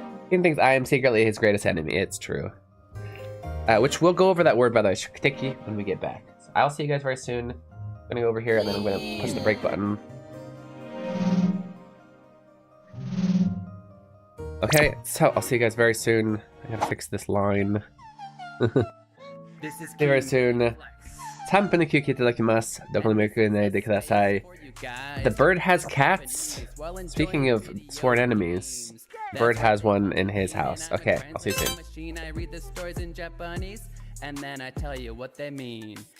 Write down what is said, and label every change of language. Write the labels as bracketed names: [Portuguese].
[English] Keen thinks I am secretly his greatest enemy. It's true. Which we'll go over that word, by the way, shukuteki, when we get back. So I'll see you guys very soon. I'm gonna go over here and then I'm gonna push the break button. Okay, so I'll see you guys very soon. I gotta fix this line. This is See you very soon. [Japanese] 3分の休憩いただきます。どこにも行かないでください。 [English] The bird has cats. Speaking of sworn enemies, Bird has one in his house. Okay, I'll see you soon. I read the stories in Japanese, and then I tell you what they mean.